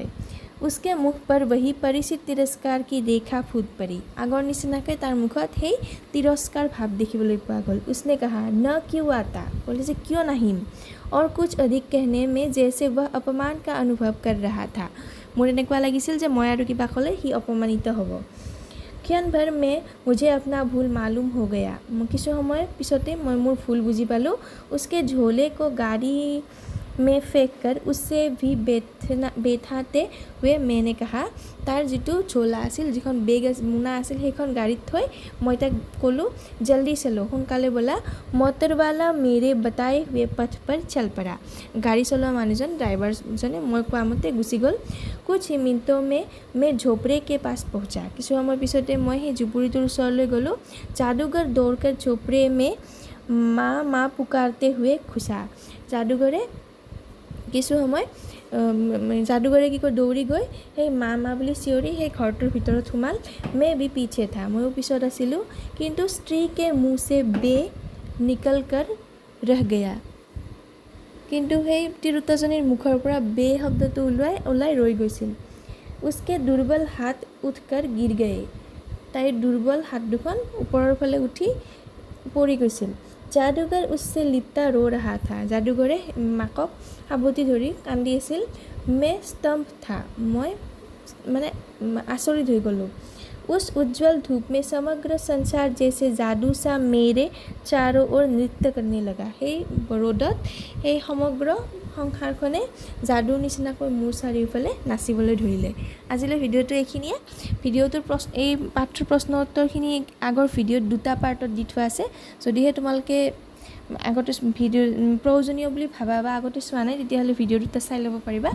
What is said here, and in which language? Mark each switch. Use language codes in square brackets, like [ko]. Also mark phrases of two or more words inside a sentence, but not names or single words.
[hi] उसके मुख पर वही परिचित तिरस्कार की रेखा फूट पड़ी, [as] আগৰ নিচিনাকৈ তাৰ মুখত সেই তিৰস্কাৰ ভাৱ দেখিবলৈ পোৱা গ'ল। [hi] उसने कहा, न क्यों आता, [as] ক'লে যে কিয় নাহিম। [hi] और कुछ अधिक कहने में जैसे वह अपमान का अनुभव कर रहा था, [as] মোৰ এনেকুৱা লাগিছিল যে মই আৰু কিবা ক'লে সি অপমানিত হ'ব। [hi] क्षण भर में मुझे अपना भूल मालूम हो गया, [as] কিছু সময় পিছতে মই মোৰ ভুল বুজি পালোঁ। [hi] उसके झोले को गाड़ी में फेंक कर उससे भी बैठाते हुए मैंने कहा, [as] তাৰ যিটো ঝোলা আছিল, যিখন বেগ মোনা আছিল সেইখন গাড়ীত থৈ মই তাক ক'লোঁ, [hi] जल्दी चलो, [as] সোনকালে ব'লা। [hi] मोटरवाला मेरे बताए हुए पथ पर चल पड़ा, [as] গাড়ী চলোৱা মানুহজন ড্ৰাইভাৰজনে মই কোৱা মতে গুচি গ'ল। [hi] कुछ ही मिनटों में मैं झोपड़े के पास पहुँचा, [as] কিছু সময় পিছতে মই সেই জুপুৰিটোৰ ওচৰলৈ গ'লোঁ। [hi] जादूगर दौड़कर झोपड़े में माँ पुकारते हुए घुसा, [as] जादूगरे কি কয় দৌৰি গৈ সেই মা বুলি চিঞৰি সেই ঘৰটোৰ ভিতৰত সোমাল। [hi] मैं भी पीछे था, [as] ময়ো পিছত আছিলোঁ। কিন্তু স্ত্ৰী [hi] के मुँह से बे निकल कर रह गया, [as] কিন্তু সেই তিৰোতাজনীৰ মুখৰ পৰা বে শব্দটো ওলাই ৰৈ গৈছিল। [hi] उसके दुर्बल हाथ उठकर गिर गए। [as] তাইৰ দুৰ্বল হাত দুখন ওপৰৰ ফালে উঠি পৰি গৈছিল। [hi] जादूगर उससे लिपटा रो रहा था। [as] जादूगरे माকক সাৱটি ধৰি কান্দি আছিল। [hi] मैं स्तब्ध था। [as] মই মানে আচৰিত হৈ গ'লোঁ। [hi] उस उज्जवल धूप में समग्र संसार जैसे जादू सा मेरे चारों ओर नृत्य करने लगा। [as] সেই ৰ'দত সেই সমগ্ৰ সংসাৰখনে যাদুৰ নিচিনাকৈ মোৰ চাৰিওফালে নাচিবলৈ ধৰিলে। আজিলৈ ভিডিঅ'টো এইখিনিয়ে। ভিডিঅ'টোৰ এই পাঠটোৰ প্ৰশ্ন উত্তৰখিনি আগৰ ভিডিঅ'ত দুটা পাৰ্টত দি থোৱা আছে। যদিহে তোমালোকে আগতে ভিডিঅ' প্ৰয়োজনীয় বুলি ভাবা বা আগতে চোৱা নাই তেতিয়াহ'লে ভিডিঅ' দুটা চাই ল'ব পাৰিবা।